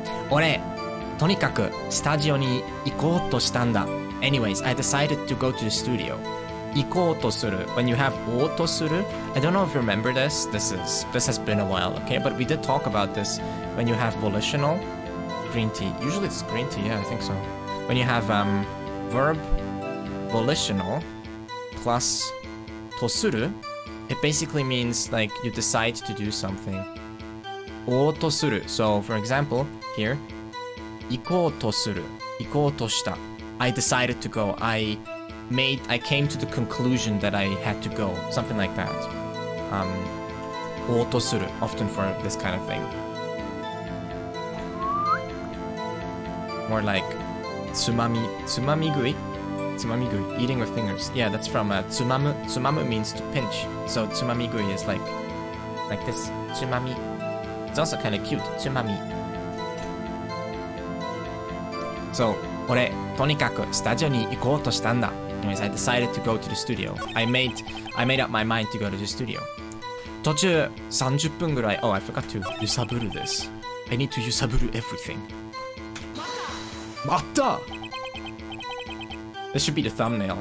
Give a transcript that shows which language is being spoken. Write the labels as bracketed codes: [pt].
[ja] 俺、とにかくスタジオに行こうとしたんだ。 [en] Anyways, I decided to go to the studio. [ja] ikotosuru. [en] When you have otosuru, I don't know if you remember this. This has been a while, okay? But we did talk about this when you have volitional green tea. Usually it's green tea, yeah, I think so. When you have verb volitional plus tosuru, it basically means like you decide to do something. Otosuru. So for example, here, ikotosuru, ikotoshita. I decided to go. I came to the conclusion that I had to go. Something like that. Otosuru, often for this kind of thing. More like tsumamigui, eating with fingers. Yeah, that's from tsumamu. Tsumamu means to pinch. So tsumamigui is like this. Tsumami. It's also kind of cute. Tsumami. [ja] So, 俺、とにかくスタジオに行こうとしたんだ. [en] Anyways, I decided to go to the studio. I made up my mind to go to the studio. [ja] 途中30分ぐらい. [en] Oh, I forgot to 揺さぶるthis. I need to 揺さぶる everything. [ja] 待った! [en] This should be the thumbnail.